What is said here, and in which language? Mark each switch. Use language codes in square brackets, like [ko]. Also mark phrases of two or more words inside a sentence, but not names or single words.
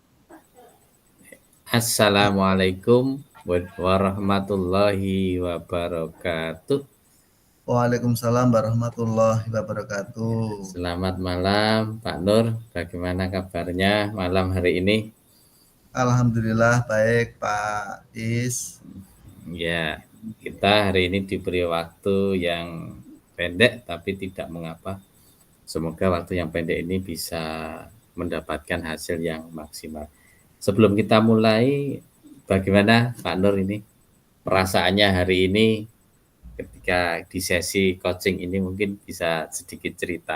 [ar] السلام عليكم ورحمة الله وبركاته. وعليكم السلام ورحمة الله وبركاته. [id] Selamat malam Pak Nur, bagaimana kabarnya malam hari ini? Alhamdulillah baik Pak Is. Ya, kita hari ini diberi waktu yang pendek tapi tidak mengapa. Semoga waktu yang pendek ini bisa mendapatkan hasil yang maksimal. Sebelum kita mulai, bagaimana Pak Nur ini perasaannya hari ini ketika di sesi coaching ini, mungkin bisa sedikit cerita?